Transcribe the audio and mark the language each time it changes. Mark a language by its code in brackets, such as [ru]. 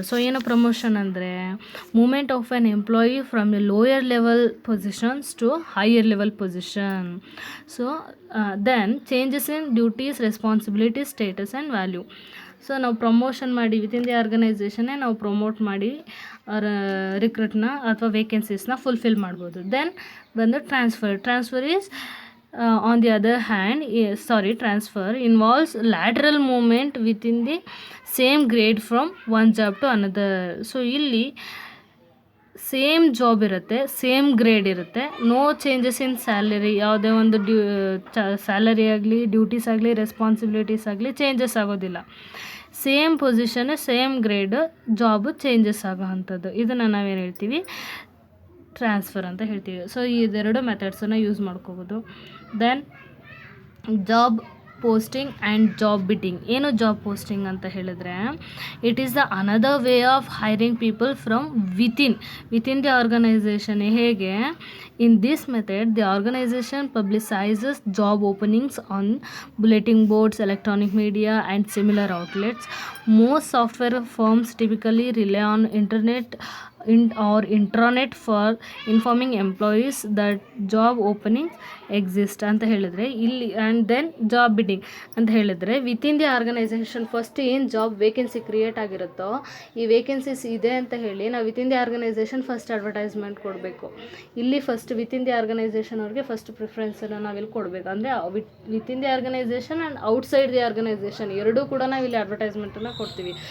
[en] so [kn] ಏನು promotion ಅಂದರೆ [en] Movement of an employee from a lower level positions to higher level position. So then changes in duties, responsibilities, status and value. [kn] So ನಾವು promotion ಮಾಡಿ within the ಆರ್ಗನೈಸೇಷನ್ನೇ ನಾವು promote ಮಾಡಿ ರಿಕ್ರೂಟ್ನ ಅಥವಾ ವೇಕೆನ್ಸೀಸ್ನ fulfil ಮಾಡ್ಬೋದು. [en] Then ಬಂದು transfer is on the other hand, transfer involves lateral movement within the same grade from one job to another. So ಇಲ್ಲಿ same job ಇರುತ್ತೆ, same grade ಇರುತ್ತೆ, no changes in salary. [kn] ಯಾವುದೇ ಒಂದು salary ಆಗಲಿ, duties ಆಗಲಿ, responsibilities ಆಗಲಿ changes ಆಗೋದಿಲ್ಲ. [en] same position, same grade, job changes [kn] ಆಗೋ ಅಂಥದ್ದು. ಇದನ್ನು ನಾವೇನು ಹೇಳ್ತೀವಿ, ಟ್ರಾನ್ಸ್ಫರ್ ಅಂತ ಹೇಳ್ತೀವಿ. [en] So ಇದೆರಡು ಮೆಥಡ್ಸನ್ನು use ಮಾಡ್ಕೋಬೋದು. Then job posting and job bidding. [kn] ಏನು ಜಾಬ್ ಪೋಸ್ಟಿಂಗ್ ಅಂತ ಹೇಳಿದ್ರೆ, [en] It is the another way of hiring people from within the organisation. ಹೇಗೆ, in this method the organisation publicises job openings on bulletin boards, electronic media and similar outlets. Most software firms typically rely on internet or intranet for informing employees that job openings exist [kn] ಅಂತ ಹೇಳಿದರೆ ಇಲ್ಲಿ. And then job bidding ಅಂತ ಹೇಳಿದರೆ within the organisation first ಏನು job vacancy create ಆಗಿರುತ್ತೋ, ಈ vacancies ಇದೆ ಅಂತ ಹೇಳಿ ನಾವು within the organisation first advertisement ಕೊಡಬೇಕು. ಇಲ್ಲಿ ಫಸ್ಟ್ ವಿತಿನ್ ದಿ ಆರ್ಗನೈಸೇಷನ್ ಅವ್ರಿಗೆ ಫಸ್ಟ್ ಪ್ರಿಫರೆನ್ಸನ್ನು ನಾವಿಲ್ಲಿ ಕೊಡಬೇಕು. ಅಂದರೆ within the organisation and outside the organisation ಎರಡೂ ಕೂಡ ನಾವು ಇಲ್ಲಿ ಅಡ್ವರ್ಟೈಸ್ಮೆಂಟನ್ನು ಕೊಡ್ತೀವಿ.